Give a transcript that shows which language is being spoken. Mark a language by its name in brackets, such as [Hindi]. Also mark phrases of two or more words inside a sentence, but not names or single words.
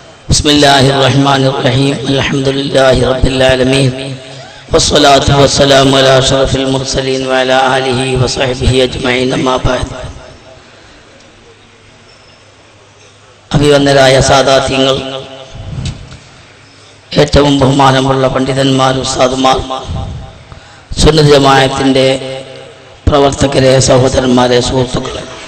[Arabic] بسم الله الرحمن الرحيم الحمد لله رب العالمين والصلاة والسلام على أشرف المرسلين وعلى آله وصحبه أجمعين أما بعد [Malayalam] അഭിവന്ദരായ സാദാത്യങ്ങൾ, ഏറ്റവും ബഹുമാനമുള്ള പണ്ഡിതന്മാർ, ഉസ്താദുമാർ, സുന്നത്ത് ജമാഅത്തിന്റെ പ്രവർത്തകരെ, സഹോദരന്മാരെ, സുഹൃത്തുക്കളെ,